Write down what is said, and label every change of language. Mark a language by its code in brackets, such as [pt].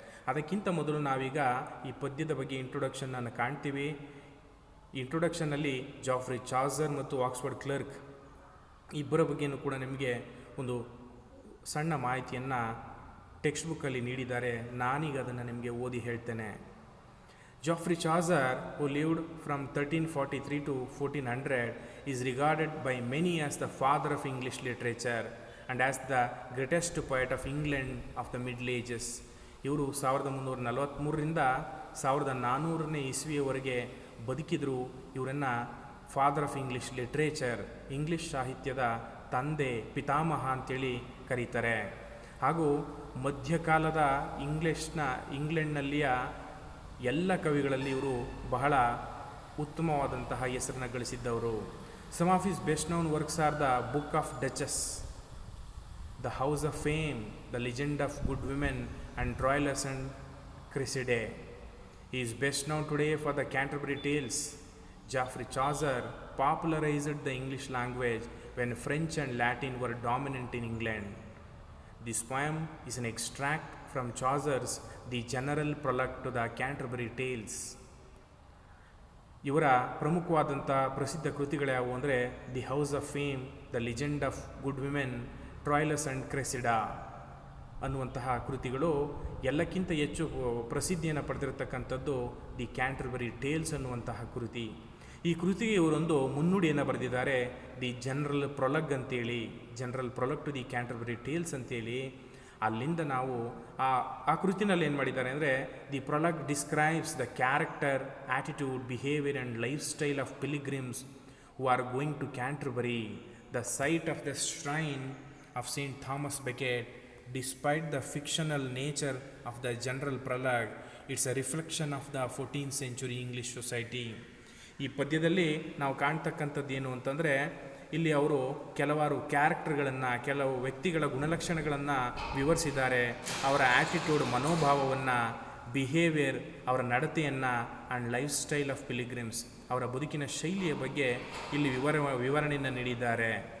[kn] ಅದಕ್ಕಿಂತ ಮೊದಲು ನಾವೀಗ ಈ ಪದ್ಯದ ಬಗ್ಗೆ ಇಂಟ್ರೊಡಕ್ಷನನ್ನು ಕಾಣ್ತೀವಿ. ಇಂಟ್ರೊಡಕ್ಷನಲ್ಲಿ ಜಾಫ್ರಿ ಚಾಸರ್ ಮತ್ತು ಆಕ್ಸ್ಫರ್ಡ್ ಕ್ಲರ್ಕ್ ಇಬ್ಬರ ಬಗ್ಗೆಯೂ ಕೂಡ ನಿಮಗೆ ಒಂದು ಸಣ್ಣ ಮಾಹಿತಿಯನ್ನು ಟೆಕ್ಸ್ಟ್ ಬುಕ್ಕಲ್ಲಿ ನೀಡಿದ್ದಾರೆ. ನಾನೀಗ ಅದನ್ನು ನಿಮಗೆ ಓದಿ ಹೇಳ್ತೇನೆ. [en] Geoffrey Chaucer, who lived from 1343 to 1400, is regarded by many as the father of English literature and as the greatest poet of England of the Middle Ages. [kn] ಇವರು 1343ರಿಂದ 1400ನೇ ಇಸ್ವಿಯವರೆಗೆ ಬದುಕಿದ್ರು. ಇವರನ್ನು [en] father of English literature, [kn] English ಸಾಹಿತ್ಯದ ತಂದೆ, ಪಿತಾಮಹ ಅಂತೇಳಿ ಕರೀತಾರೆ. ಹಾಗೂ ಮಧ್ಯಕಾಲದ ಇಂಗ್ಲೆಂಡ್ನಲ್ಲಿಯ ಎಲ್ಲ ಕವಿಗಳಲ್ಲಿ ಇವರು ಬಹಳ ಉತ್ತಮವಾದಂತಹ ಹೆಸರನ್ನು ಗಳಿಸಿದ್ದವರು. [en] Some of his best known works are the book of duchess, the house of fame, the legend of good women and Troilus and Criseyde. He is best known today for the Canterbury Tales. Geoffrey Chaucer popularized the English language when French and Latin were dominant in England. This poem is an extract from Chaucer's The General Prologue to the Canterbury Tales. [kn] ಇವರ ಪ್ರಮುಖವಾದಂಥ ಪ್ರಸಿದ್ಧ ಕೃತಿಗಳ್ಯಾವು ಅಂದರೆ the house of fame, the legend of good women, ಟ್ರಾಯ್ಲಸ್ and ಕ್ರೆಸಿಡಾ ಅನ್ನುವಂತಹ ಕೃತಿಗಳು. ಎಲ್ಲಕ್ಕಿಂತ ಹೆಚ್ಚು ಪ್ರಸಿದ್ಧಿಯನ್ನು ಪಡೆದಿರತಕ್ಕಂಥದ್ದು the Canterbury tiles ಅನ್ನುವಂತಹ ಕೃತಿ. ಈ ಕೃತಿಗೆ ಇವರೊಂದು ಮುನ್ನುಡಿಯನ್ನು ಬರೆದಿದ್ದಾರೆ, ದಿ ಜನರಲ್ ಪ್ರೊಲಗ್ ಅಂತೇಳಿ, general ಪ್ರೊಲಗ್ to the Canterbury tiles ಅಂತೇಳಿ. ಅಲ್ಲಿಂದ ನಾವು ಆ ಕೃತಿನಲ್ಲಿ ಏನು ಮಾಡಿದ್ದಾರೆ ಅಂದರೆ [en] The prologue describes the character, attitude, behaviour and lifestyle of pilgrims who are going to Canterbury, the site of the shrine of Saint Thomas Becket. Despite the fictional nature of the general prologue, it's a reflection of the 14th century English society. [kn] ಈ ಪದ್ಯದಲ್ಲಿ ನಾವು ಕಾಣ್ತಕ್ಕಂಥದ್ದು ಏನು ಅಂತಂದರೆ ಇಲ್ಲಿ ಅವರು ಕೆಲವಾರು ಕ್ಯಾರೆಕ್ಟರ್ಗಳನ್ನು, ಕೆಲವು ವ್ಯಕ್ತಿಗಳ ಗುಣಲಕ್ಷಣಗಳನ್ನು ವಿವರಿಸಿದ್ದಾರೆ. ಅವರ ಆ್ಯಟಿಟ್ಯೂಡ್, ಮನೋಭಾವವನ್ನು, ಬಿಹೇವಿಯರ್, ಅವರ ನಡತೆಯನ್ನು, [en] and lifestyle of pilgrims, [kn] ಅವರ ಬದುಕಿನ ಶೈಲಿಯ ಬಗ್ಗೆ ಇಲ್ಲಿ ವಿವರಣೆಯನ್ನು ನೀಡಿದ್ದಾರೆ.